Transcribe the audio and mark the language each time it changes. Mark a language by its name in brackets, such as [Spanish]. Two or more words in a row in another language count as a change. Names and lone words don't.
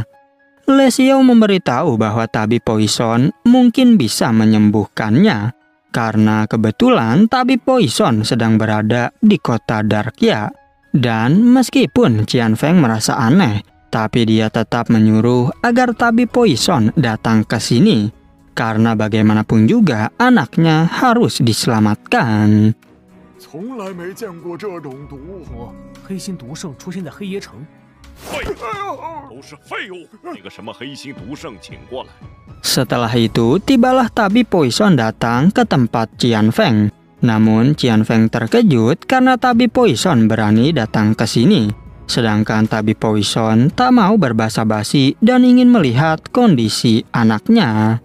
[Indonesian] Le Xiao memberitahu bahwa tabib Poison mungkin bisa menyembuhkannya, karena kebetulan tabib Poison sedang berada di kota Darkia. Dan meskipun Qianfeng merasa aneh, tapi dia tetap menyuruh agar tabib Poison datang ke sini, karena bagaimanapun juga anaknya harus diselamatkan. [Chinese] 从来没见过这种毒。黑心毒圣出现在黑椰城。废，都是废物！那个什么黑心毒圣，请过来。 [Indonesian] Setelah itu, tibalah tabib Poison datang ke tempat Qianfeng. Namun Qianfeng terkejut karena tabib Poison berani datang ke sini. Sedangkan tabib Poison tak mau berbasa-basi dan ingin melihat kondisi anaknya.